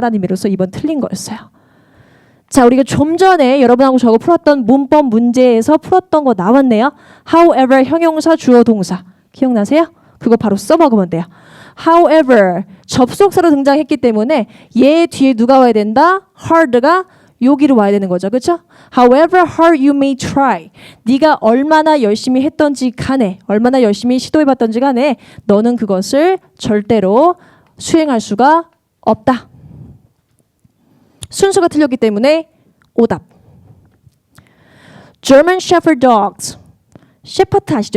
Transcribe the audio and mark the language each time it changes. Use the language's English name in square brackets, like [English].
[Korean] 라는 의미로서 이번 틀린 거였어요. 자, 우리가 좀 전에 여러분하고 저거 풀었던 문법 문제에서 풀었던 거 나왔네요. however 형용사 주어 동사 기억나세요? 그거 바로 써먹으면 돼요. however 접속사로 등장했기 때문에 얘 뒤에 누가 와야 된다? hard가 여기로 와야 되는 거죠. 그렇죠? [English] However hard you may try. [Korean] 네가 얼마나 열심히 했던지 간에 얼마나 열심히 시도해봤던지 간에 너는 그것을 절대로 수행할 수가 없다. 순서가 틀렸기 때문에 오답. German Shepherd Dogs. 셰퍼드 아시죠?